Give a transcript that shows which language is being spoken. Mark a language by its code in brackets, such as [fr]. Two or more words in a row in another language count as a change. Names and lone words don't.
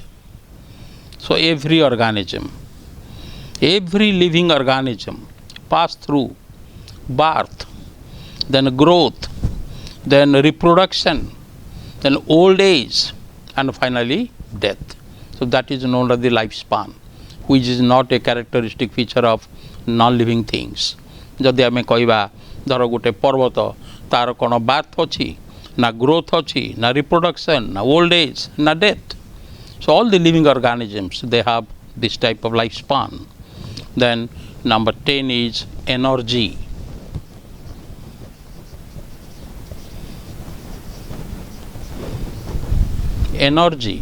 [en] So every living organism pass through birth, then growth, then reproduction, then old age and finally death. So that is known as the lifespan, which is not a characteristic feature of non-living things. [or] ଯଦି ଆମେ କହବା ଧର ଗୋଟେ ପର୍ବତ ତାର କୋଣ ବାର୍ଥ ଅଛି ନା ଗ୍ରୋଥ ଅଛି ନା ରିପ୍ରୋଡକ୍ସନ ନା [en] old age [or] ନା ଡେଥ. [en] So all the living organisms, they have this type of lifespan. Then number 10 is energy. Energy.